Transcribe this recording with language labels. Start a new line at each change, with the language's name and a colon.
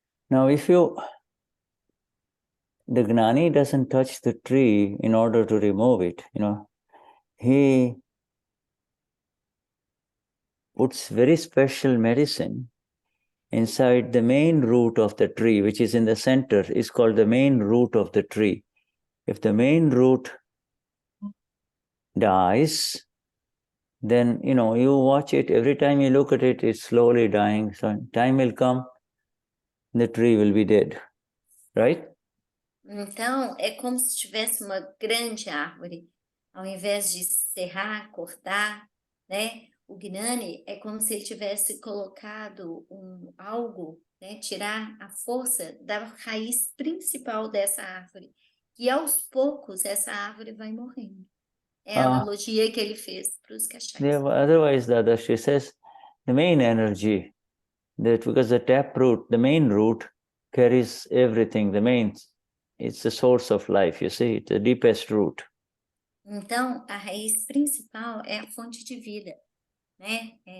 English: Now, if the Gnani doesn't touch the tree in order to remove it, you know, he puts very special medicine inside the main root of the tree, which is in the center, is called the main root of the tree. If the main root dies, then, you know, you watch it, every time you look at it, it's slowly dying. So time will come, the tree will be dead, right?
Portuguese: Então, é como se tivesse uma grande árvore, ao invés de serrar, cortar, né? O Gnani é como se ele tivesse colocado algo, né? Tirar a força da raiz principal dessa árvore. E aos poucos essa árvore vai morrendo. É a analogia que ele fez para os Kashayas.
English: Yeah, otherwise, Dadashri says the main energy, that because the taproot, the main root carries everything, it's the source of life, you see, it's the deepest root.
Portuguese: Então, a raiz principal é a fonte de vida, né?